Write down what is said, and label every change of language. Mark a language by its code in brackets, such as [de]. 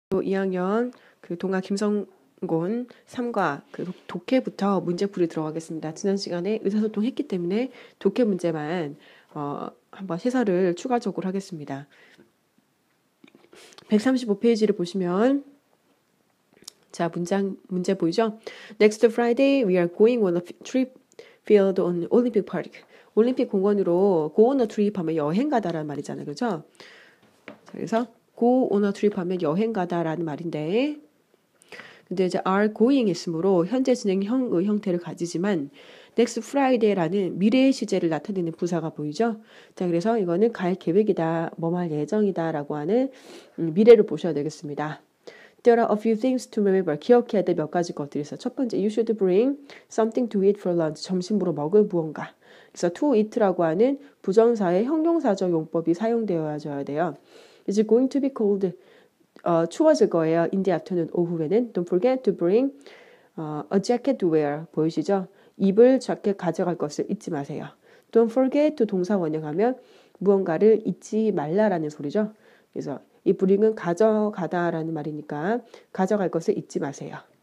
[ko] 2학년 그 동아 김성곤 3과 그 독해부터 문제풀이 들어가겠습니다. 지난 시간에 의사소통 했기 때문에 독해 문제만 한번 해설을 추가적으로 하겠습니다. 135페이지를 보시면 자, 문제 보이죠? [en] Next Friday we are going on a trip field on Olympic Park. [ko] 올림픽 공원으로 [en] go on a trip [ko] 하면 여행 가다라는 말이잖아요. 그죠? 그래서 [en] go on a trip [ko] 하면 여행 가다라는 말인데 근데 이제 are going 있으므로 현재 진행형의 형태를 가지지만 next Friday라는 미래의 시제를 나타내는 부사가 보이죠? 자, 그래서 이거는 갈 계획이다, 뭐할 예정이다 라고 하는 미래를 보셔야 되겠습니다. [en] There are a few things to remember. [ko] 기억해야 될 몇 가지 것들이 있어요. 첫 번째, [en] you should bring something to eat for lunch. [ko] 점심으로 먹을 무언가. 그래서 to eat라고 하는 부정사의 형용사적 용법이 사용되어야 돼요. [en] Is it going to be cold? [ko] 추워질 거예요. [en] In the afternoon, [ko] 오후에는. [en] Don't forget to bring a jacket to wear. [ko] 보이시죠? 입을 자켓 가져갈 것을 잊지 마세요. [en] Don't forget to [ko] 동사 원형하면 무언가를 잊지 말라라는 소리죠. 그래서 이 bring은 가져가다라는 말이니까 가져갈 것을 잊지 마세요.